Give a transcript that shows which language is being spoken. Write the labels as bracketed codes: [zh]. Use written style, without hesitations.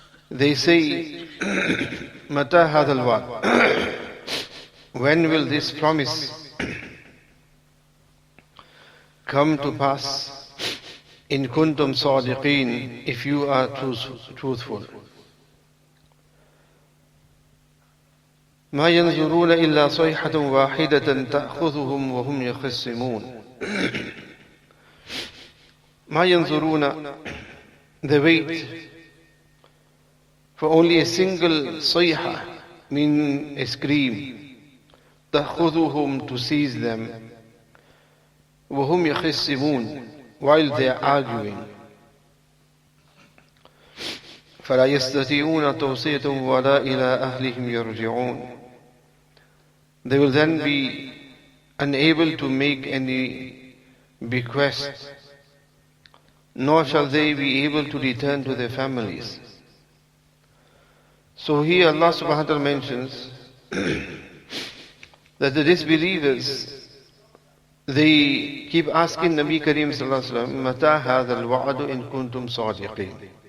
[en] They say, [ar] مَتَى هَذَا الْوَعْدُ, [en] when will this promise come to pass? In kuntum sadiqeen, if you are truthful. [ar] ما ينظرون إلا صيحة واحدة تأخذهم وهم يخصمون. ما ينظرون, [en] they wait for only a single صيحة, meaning a scream, [ar] تأخذهم, [en] to seize them, [ar] وهم يخصمون, [en] while they are arguing. [ar] فلا يستطيعون توصية ولا إلى أهلهم يرجعون. [en] They will then be unable to make any bequest, nor shall they be able to return to their families. So here Allah subhanahu wa ta'ala mentions that the disbelievers, they keep asking Nabi Kareem sallallahu alaihi wasallam, [ar] مَتَى هَذَا الْوَعْدُ إِن كُنتُمْ صَادِقِينَ.